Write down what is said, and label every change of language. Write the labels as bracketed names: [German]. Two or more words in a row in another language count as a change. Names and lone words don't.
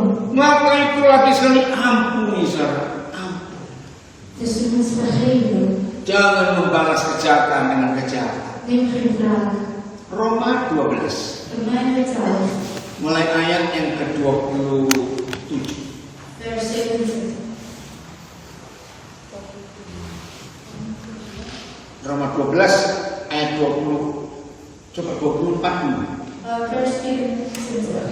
[Indonesian] Maka itu lagi sekali ampuni saudara. Ampun. [Dutch] Dus we moeten vergeven. [Indonesian] Jangan membalas kejahatan dengan kejahatan. [Dutch] Neem geen wraak. [Indonesian] Roma 12. [Dutch] Romeinen 12. [Indonesian] Mulai ayat yang ke-27. [Dutch] Vers 27. [Indonesian] Roma 12 ayat 20. Coba 24 dulu. [Dutch] Vers 24.